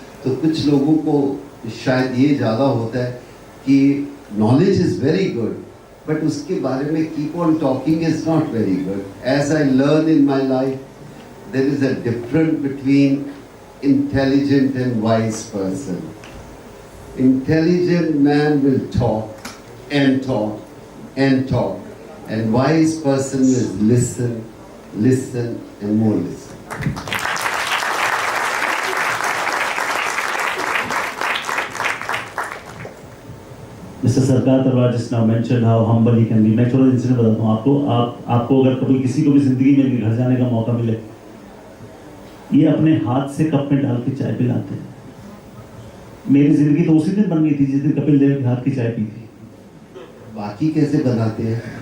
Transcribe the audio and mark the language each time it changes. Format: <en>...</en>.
<hi>तो कुछ लोगों को शायद ये ज़्यादा होता है कि</hi> <en>knowledge is very good, but</en> <hi>उसके बारे में</hi> <en>Keep on talking is not very good. As I learn in my life, there is a difference between intelligent and wise person. Intelligent man will talk and talk and talk, and wise person will listen, listen and more listen. Mr. Sarkar Talwar just now mentioned how humble he can be.</en> <hi>मैं थोड़ा incident बताता हूँ आपको. आपको अगर कभी किसी को भी जिंदगी में घर जाने का मौका मिले, ये अपने हाथ से कप में डाल के चाय पिलाते हैं. मेरी जिंदगी तो उसी दिन बन गई थी जिस दिन कपिल देव के हाथ की चाय पी थी. बाकी कैसे बनाते हैं?</hi>